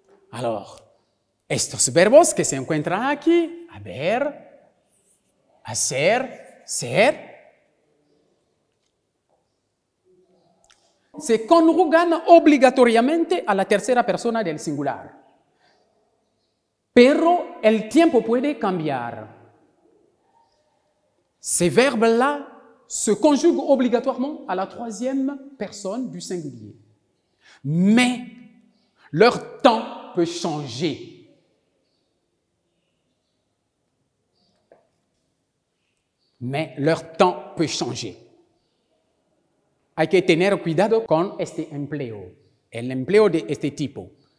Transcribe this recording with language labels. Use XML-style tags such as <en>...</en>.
<es>Alors, estos verbos que se encuentran aquí, haber, hacer, ser, se conjugan obligatoriamente a la tercera persona del singular. Pero el tiempo puede cambiar.</es> <fr>Ces verbes-là se conjuguent obligatoirement à la troisième personne du singulier. Mais leur temps peut changer. Mais leur temps peut changer.</fr> <es>Hay que tener cuidado con este empleo, el empleo de este tipo.</es>